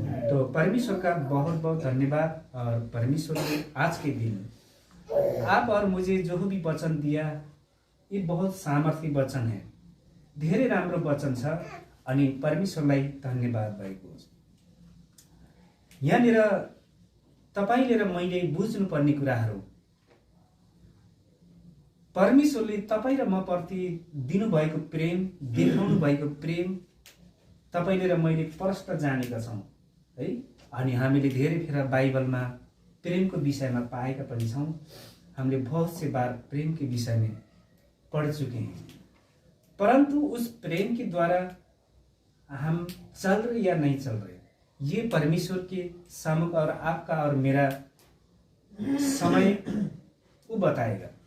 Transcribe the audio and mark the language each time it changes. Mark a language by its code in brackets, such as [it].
[hi] तो परमेश्वर का बहुत बहुत धन्यवाद। और परमेश्वर ने आज के दिन आप और मुझे जो भी वचन दिया ये बहुत सामर्थ्य वचन है, [ne] धेरै राम्रो वचन छ अनि परमेश्वरलाई धन्यवाद भएको छ। यहाँनिर तपाईले र मैले बुझ्नुपर्ने कुराहरू परमेश्वरले तपाईँ र म प्रति दिनुभएको प्रेम, देखाउनु भएको प्रेम तपाईले र मैले प्रष्ट जानेका छौँ है। अनि हामीले धेरै फेर बाइबलमा प्रेमको विषयमा पाएका पनि छौँ। [hi] हामीले बहुत से बार प्रेम के विषय में पढ़ चुके हैं, परंतु उस प्रेम के द्वारा हम चल रहे या नहीं चल रहे ये परमेश्वर के सम्मुख और आपका और मेरा समय वो बताएगा।